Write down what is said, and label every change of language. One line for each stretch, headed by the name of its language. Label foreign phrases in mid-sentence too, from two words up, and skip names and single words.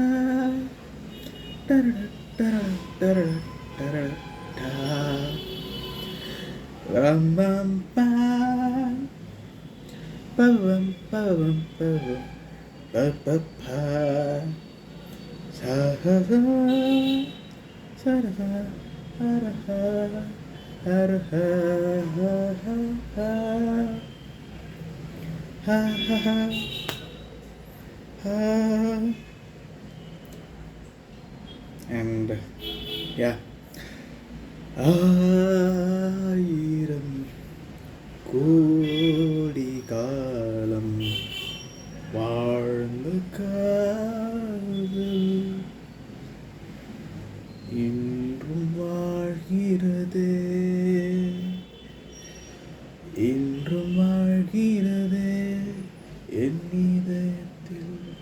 English: bam bam bam bam bam bam ba ba ba sa ha ha sa da ha ha da ha ha da ha ha ha ha ha ha. And yeah,
Tamil: ஆயிரம் கோடி காலம் வாழ்ந்த காதல் இன்றும் வாழ்கிறதே, இன்றும் வாழ்கிறதே என் இதயத்தில்.